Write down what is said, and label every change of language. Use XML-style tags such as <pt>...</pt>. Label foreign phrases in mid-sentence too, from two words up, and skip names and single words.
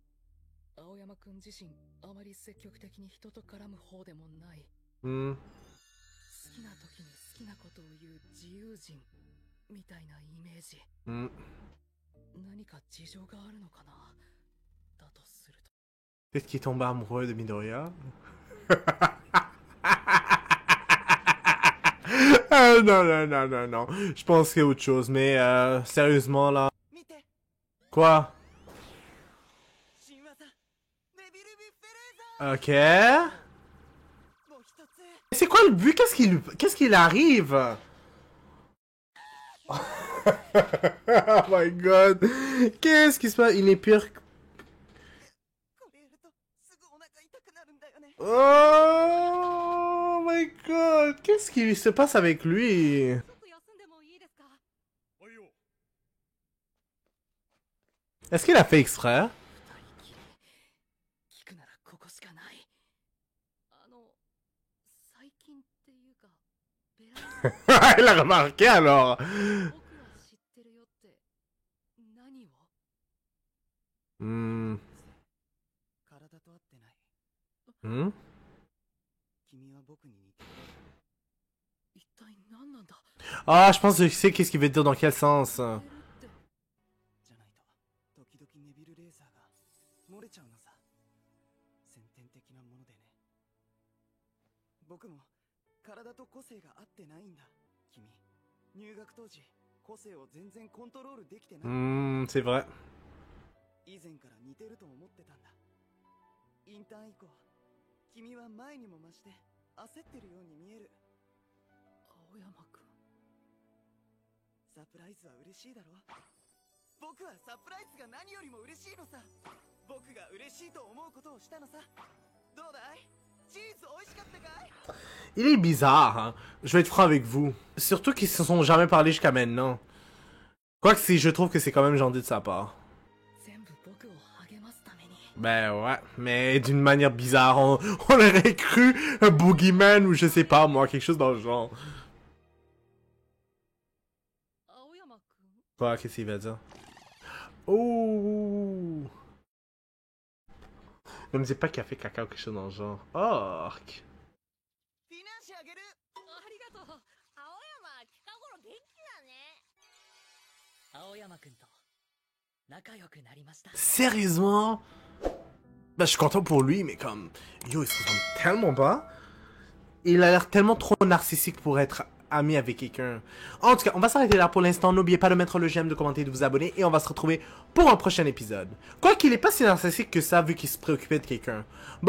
<ja>青山くん自身、あまり積極的に人と絡む方でもない。 Hmm. 好きな時に好きなことを言う自由人みたいなイメージ。 Hmm. 何か事情があるのかな。だとすると。</ja> <fr>Peut-être qu'il est tombé amoureux de Midoriya. Non, non, non, non, non. Je pense qu'il y a autre chose, mais sérieusement là. Quoi? Ok. C'est quoi le but? Qu'est-ce qu'il arrive?</fr> <en>Oh my god.</en> <fr>Qu'est-ce qui se passe? Il est pire que...</fr> <en>Oh my god.</en> <fr>Qu'est-ce qui se passe avec lui? Est-ce qu'il a fait exprès?</fr> <ja>聞くならここしかない。最近っていうか、ベラ</ja> <fr>Il a remarqué alors.</fr> <ja>僕は知ってるよって何を？ Hmm. 体と合ってない。 Hmm? 君は僕に似てる。一体何なんだ？</ja> <fr>Ah, je pense que je sais qu'est-ce qu'il veut dire dans quel sens.</fr> <ja>じゃないと、時々ネビルレーザーが漏れちゃうのさ。先天的なものでね。僕も体と個性が合ってないんだ。君、入学当時、個性を全然コントロールできてない。</ja> <fr>Hmm, c'est vrai.</fr> <ja>以前から似てると思ってたんだ。インターン以降、君は前にも増して焦ってるように見える。青青山くん。サプライズは嬉しいだろ。僕はサプライズが何よりも嬉しいのさ。僕が嬉しいと思うことをしたのさ。どうだい？チーズ美味しかったかい？</ja> <fr>Il est bizarre, hein. Je vais être franc avec vous. Surtout qu'ils se sont jamais parlé jusqu'à maintenant. Quoique si je trouve que c'est quand même gentil de sa part.</fr> <ja>全部僕を励ますために。</ja> <fr>Ben ouais, mais d'une manière bizarre. On aurait cru un boogeyman ou je sais pas moi, quelque chose dans le genre.</fr> <ja>青山くん。</ja> <fr>Quoi, qu'est-ce qu'il va dire? Oh! Ne me dis pas qu'il a fait caca ou quelque chose dans le genre. Oh!</fr> <ja>フィナンシェあげる。ありがとう。青山近頃元気だね。青山くんと仲良くなりました。</ja> <fr>Sérieusement? Ben, je suis content pour lui, mais comme... Yo, il se ressemble tellement pas. Il a l'air tellement trop narcissique pour être ami avec quelqu'un. En tout cas, on va s'arrêter là pour l'instant. N'oubliez pas de mettre le j'aime, de commenter, de vous abonner. Et on va se retrouver pour un prochain épisode. Quoiqu'il est pas si narcissique que ça, vu qu'il se préoccupait de quelqu'un.</fr>